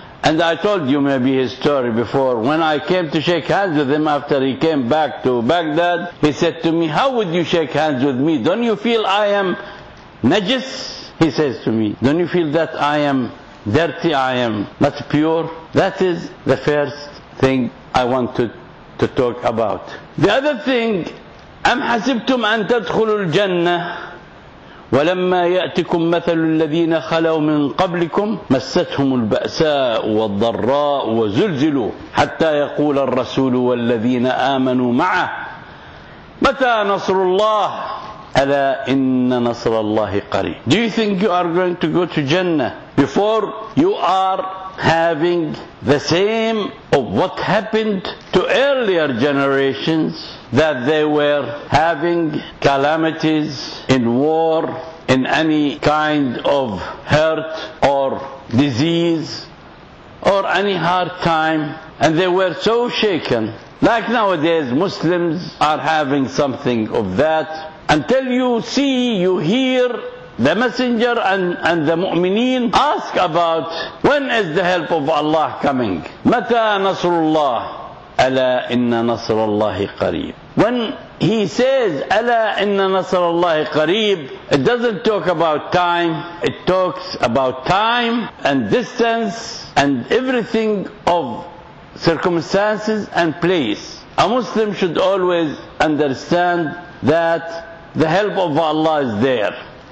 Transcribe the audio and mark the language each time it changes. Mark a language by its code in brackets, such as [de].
[en] And I told you maybe his story before. When I came to shake hands with him after he came back to Baghdad, he said to me, how would you shake hands with me? Don't you feel I am najis? He says to me, don't you feel that I am dirty, I am not pure? That is the first thing I wanted to talk about. The other thing, [ar] أم حسبتم أن تدخلوا الجنة ولما يأتكم مثل الذين خلوا من قبلكم مستهم البأساء والضراء وزلزلوا حتى يقول الرسول والذين آمنوا معه متى نصر الله ألا إن نصر الله قريب. [en] Do you think you are going to go to Jannah before you are having the same of what happened to earlier generations, that they were having calamities in war, in any kind of hurt or disease or any hard time, and they were so shaken? Like nowadays Muslims are having something of that, until you see, you hear the messenger and the mu'mineen ask about when is the help of Allah coming. [ar] متى نصر الله ألا إن نصر الله قريب. [en] When he says [ar] ألا إن نصر الله قريب, [en] it doesn't talk about time, it talks about time and distance and everything of circumstances and place. A Muslim should always understand that the help of Allah is there.